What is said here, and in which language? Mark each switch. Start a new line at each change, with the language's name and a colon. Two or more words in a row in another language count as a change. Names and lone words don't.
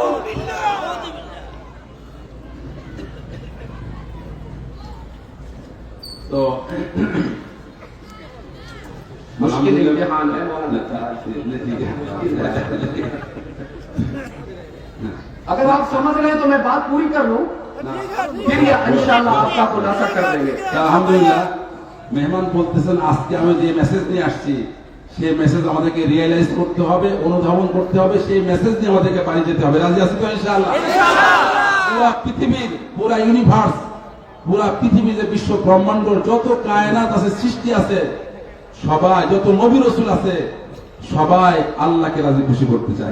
Urdu: تو مشکل امتحان ہے مولانا۔ اگر آپ سمجھ رہے ہیں تو میں بات پوری کر لوں، پھر یہ انشاءاللہ آپ کا خلاصہ کر دیں گے۔
Bangla: আলহামদুলিল্লাহ মেহমান বলতেছেন আজকে আমি যে মেসেজ নিয়ে আসছি সেই মেসেজ আমাদেরকে রিয়েলাইজ করতে হবে, অনুধাবন করতে হবে, সেই মেসেজ নিয়ে আমাদেরকে বাড়ি যেতে হবে। রাজি আছি তো ইনশাআল্লাহ? পুরা পৃথিবীর, পুরা ইউনিভার্স, পুরা পৃথিবী যে বিশ্ব ব্রহ্মাণ্ডর যত কায়নাত আছে, সৃষ্টি আছে, সবাই যত নবী রাসূল আছে সবাই আল্লাহকে রাজি খুশি করতে চায়।